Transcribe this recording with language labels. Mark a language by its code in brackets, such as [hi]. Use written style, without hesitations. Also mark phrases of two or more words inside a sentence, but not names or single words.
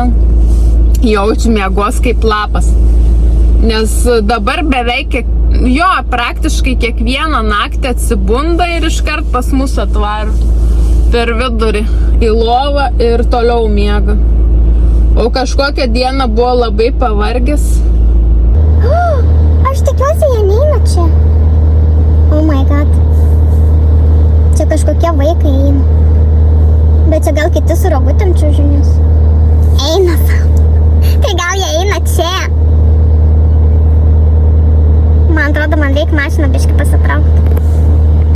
[lt] Jaučiu miegos kaip lapas. Nes dabar beveik, praktiškai kiekvieną naktį atsibunda ir iškart pas mus atvaro. per vidurį į lovą ir toliau miega. O kažkokią dieną buvo labai pavargęs. Aš tikiuosi, jie neina čia. [en] Oh my god. [lt] Čia kažkokie vaikai eina. Bet čia gal kiti su rogutėm čiužinius. Eina sau. Tai gal jie eina čia. Man atrodo, man reikia mašiną biškį pasitraukti.